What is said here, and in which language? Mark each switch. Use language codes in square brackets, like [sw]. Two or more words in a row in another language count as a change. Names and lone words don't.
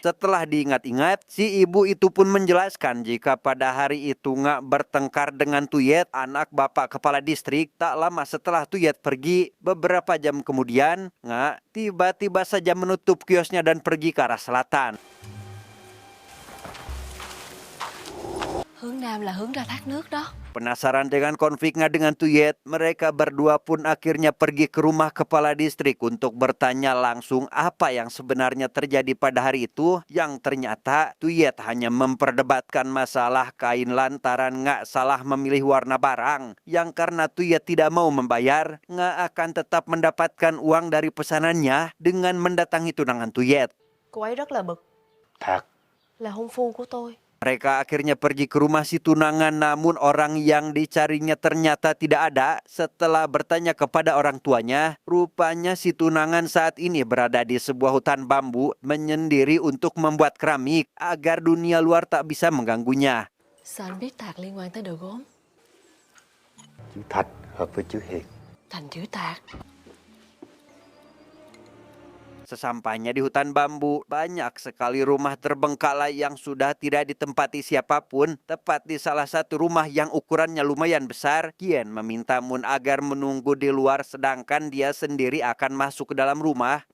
[id] Setelah diingat-ingat, si ibu itu pun menjelaskan jika pada hari itu Nga bertengkar dengan Tuyet, anak bapak kepala distrik. Tak lama setelah Tuyet pergi, beberapa jam kemudian, Nga tiba-tiba saja menutup kiosnya dan pergi ke arah selatan. [vi] Hướng Nam là hướng ra thác nước đó. [id] Penasaran dengan konflik Nga dengan Tuyet, mereka berdua pun akhirnya pergi ke rumah kepala distrik untuk bertanya langsung apa yang sebenarnya terjadi pada hari itu. Yang ternyata Tuyet hanya memperdebatkan masalah kain lantaran Nga salah memilih warna barang. Yang karena Tuyet tidak mau membayar, Nga akan tetap mendapatkan uang dari pesanannya dengan mendatangi tunangan Tuyet. [vi] Cô ấy rất là bực, Thật. là hôn phu của tôi. [id] Mereka akhirnya pergi ke rumah si tunangan, namun orang yang dicarinya ternyata tidak ada. Setelah bertanya kepada orang tuanya, rupanya si tunangan saat ini berada di sebuah hutan bambu menyendiri untuk membuat keramik agar dunia luar tak bisa mengganggunya. [vi] Sao anh biết Tạc liên quan tới đồ gốm? Chữ Thạch hợp với chữ Hiền. Thành chữ Tạc. [id] Sesampainya di hutan bambu, banyak sekali rumah terbengkalai yang sudah tidak ditempati siapapun. Tepat di salah satu rumah yang ukurannya lumayan besar, Kien meminta Moon agar menunggu di luar sedangkan dia sendiri akan masuk ke dalam rumah.